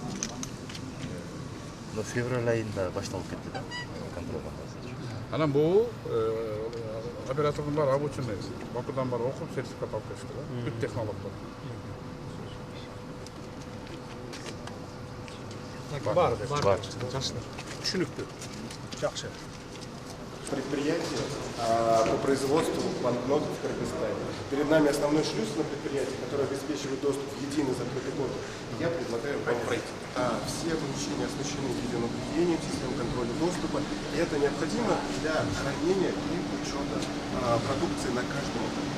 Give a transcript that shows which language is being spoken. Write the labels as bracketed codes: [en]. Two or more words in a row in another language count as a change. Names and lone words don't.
[ky] Февраль айында башталып кетти да контрабандасы. Анан бул оператордун баары обученный. Бакудан баары окуп сертификат алып келишти да. Бүт технологдор. Бар. Жакшы. Түшүнүктүү. Жакшы. [ru] Предприятие по производству банкнот в Кыргызстане. Перед нами основной шлюз на предприятие, которое обеспечивает доступ в единый закрытый код. Я предлагаю вам пройти. Все помещения оснащены видеонаблюдением, системой контроля доступа. И это необходимо для хранения и учета продукции на каждом этапе.